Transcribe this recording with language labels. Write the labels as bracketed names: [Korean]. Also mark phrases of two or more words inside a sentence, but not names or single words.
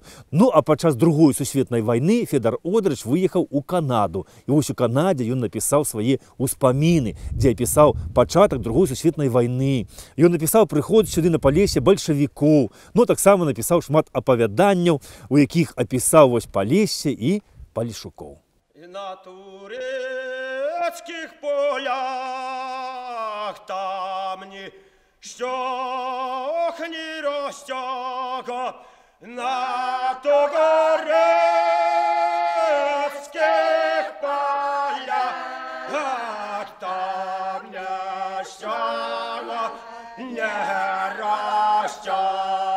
[Belarusian] Ну, а падчас Другой сусветнай вайны Федар Одрач выехаў у Канаду. І вось у Канадзе ён напісаў свае ўспаміны, дзе апісаў пачатак Другой сусветнай вайны. Ён напісаў прыход сюды на Палесе бальшавікоў. Ну, таксама напісаў шмат апавяданняў, у якіх апісаў вось Палессе і палешукоў. [Ukrainian] І на турецьких полях там ніщо не розтяга, на турецьких полях там ніщо не розтяга.